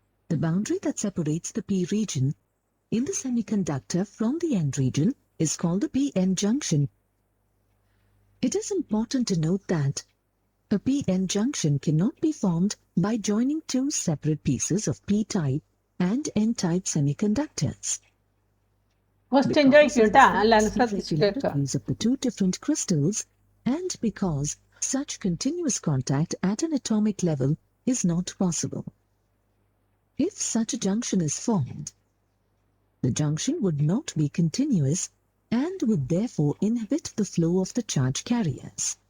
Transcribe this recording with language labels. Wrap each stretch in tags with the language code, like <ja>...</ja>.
<en>The boundary that separates the p region in the semiconductor from the n region is called the p-n junction. It is important to note that a p-n junction cannot be formed by joining two separate pieces of p-type and n-type semiconductors.</en> <ml>Question ചോദിക്കൂട്ടാ, എല്ലാവരും ശ്രദ്ധിച്ചു കേൾക്കുക.</ml> <en>Irregularities of the two different crystals, and because such continuous contact at an atomic level is not possible. If such a junction is formed, the junction would not be continuous and would therefore inhibit the flow of the charge carriers.</en>